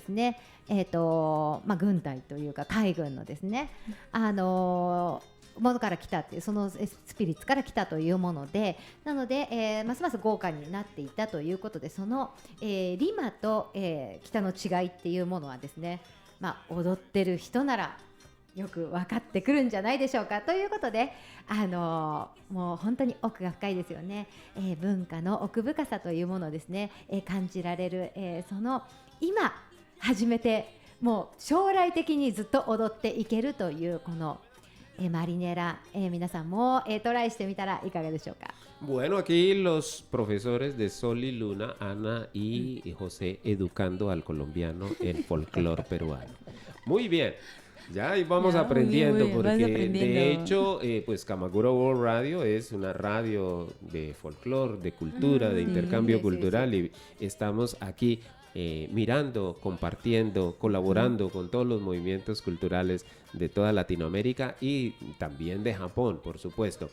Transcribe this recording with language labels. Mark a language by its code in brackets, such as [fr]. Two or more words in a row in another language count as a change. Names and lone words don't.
[ja] ですね、軍隊というか海軍のですね、ものから来たっていう、そのスピリッツから来たというもので、なので、ますます豪華になっていたということで、その、リマと、北の違いっていうものはですね、踊ってる人ならよく分かってくるんじゃないでしょうかということで、もう本当に奥が深いですよね。文化の奥深さというものをですね、感じられる、その今始めてもう将来的にずっと踊っていけるというこのマリネラ、皆さんも、トライしてみたらいかがでしょうか。 [es] Bueno, aquí los profesores de Sol y Luna, Ana y José, educando al colombiano el folclore peruano. Muy bien, ya ahí vamos Ya, aprendiendo, muy bien, vas porque aprendiendo. de hecho, pues Kamakura World Radio es una radio de folclore, de cultura, de intercambio cultural, y estamos aquí mirando, compartiendo, colaborando con todos los movimientos culturales de toda Latinoamérica y también de Japón, por supuesto.